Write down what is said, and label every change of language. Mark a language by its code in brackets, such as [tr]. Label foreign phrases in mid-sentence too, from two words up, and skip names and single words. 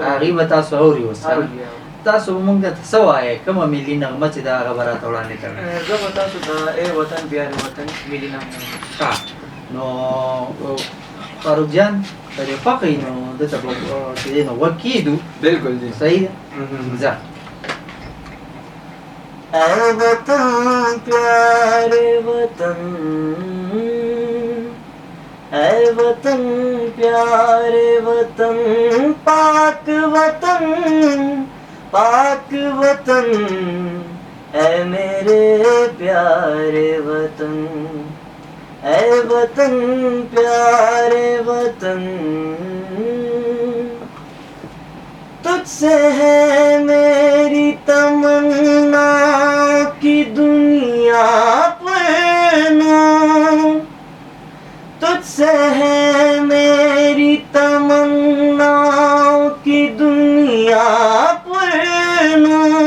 [ps] هغې به تاسو اوري اوس تاسو مونږ ته څه وایئ کومه ملي نغمه چې دا هغه به راته وړاندې کوئ زه به تاسو ته [ur] ای وطن پیارے وطن [ps] ملي نغمه نو فاروق جان ترې خوښوي نو دته به چې دی نو غوږ کېږدو بالکل جی صحیح ده ځه [ur] اے وطن پیارے وطن اے وطن پیارے وطن پاک وطن اے میرے پیارے وطن اے وطن پیارے وطن تجھ سے ہے میری تمنا کی دنیا پڑھنا تجھ سے ہے میری تمنا کی دنیا پڑھنا